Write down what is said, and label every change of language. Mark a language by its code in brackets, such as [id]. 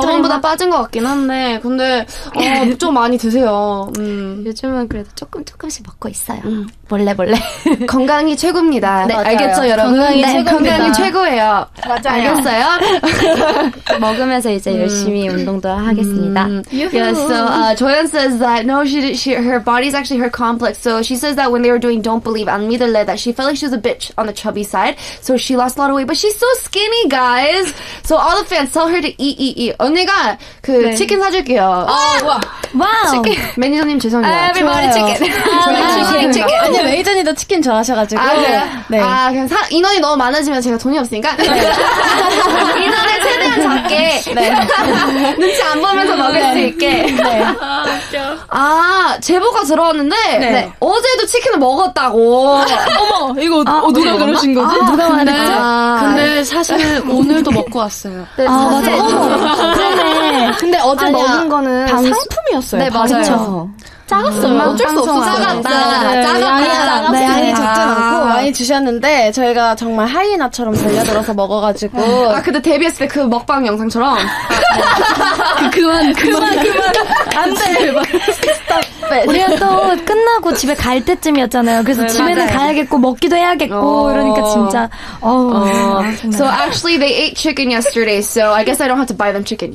[ko] 저번보다 빠진 것 같긴 한데 근데 좀 많이 드세요. 요즘은 그래도 조금씩 먹고 있어요. 몰래. 건강이 최고입니다. 네, 맞아요. 알겠죠, 여러분? 건강이 최고입니다. 건강이 최고예요. 맞아요. 알겠어요? 먹으면서 이제 열심히 운동도 하겠습니다. [en] Yeah, so Joyeon says that no, her body's actually her complex. So she says that when they were doing Don't Believe 안 믿을래, that she felt like she was a bitch on the chubby side. So she lost a lot of weight, but she's so skinny, guys. So all the fans tell her to eat. [ko] 언니가 치킨 사줄게요. 와우. 매니저님 죄송해요. [en] Everybody chicken. [ko] 아니 메이저니도 치킨 좋아하셔가지고. 그래요? 네. 그냥 인원이 너무 많아지면 제가 돈이 없으니까 인원을 최대한 작게 눈치 안 보면서 먹을 수 있게. 제보가 들어왔는데 어제도 치킨을 먹었다고. 어머, 이거 누가 그러신 거지? 누가 말했죠? 근데 사실은 오늘도 먹고 왔어요. 맞아. 그러네. 근데 어제 먹은 거는 상품이었어요. 네, 맞아요. 그쵸? 작았어요. 어쩔 수 없어. 작았다. 양이 적진 않고 많이 주셨는데 저희가 정말 하이에나처럼 달려들어서 먹어가지고. 근데 데뷔했을 때 그 먹방 영상처럼. 그만. 안 돼. 우리가 또 끝나고 집에 갈 때쯤이었잖아요. 그래서 집에는 가야겠고 먹기도 해야겠고 이러니까 진짜 [en] So actually they ate chicken yesterday, so I guess I don't have to buy them chicken.